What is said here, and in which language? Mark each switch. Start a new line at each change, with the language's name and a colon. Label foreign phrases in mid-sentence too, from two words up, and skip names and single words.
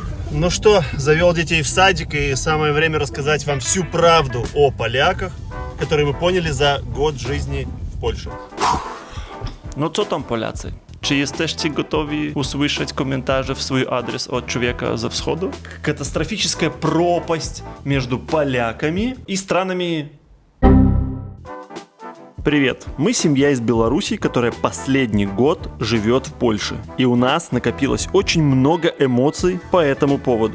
Russian: Ну что, завел детей в садик, и самое время рассказать вам всю правду о поляках, которые мы поняли за год жизни в Польше.
Polish: No co tam Polacy? Czy jesteście gotowi usłyszeć komentarze w swój adres
Russian: от человека
Polish: ze wschodu?
Russian: Катастрофическая пропасть между поляками и странами. Привет! Мы семья из Беларуси, которая последний год живет в Польше. И у нас накопилось очень много эмоций по этому поводу.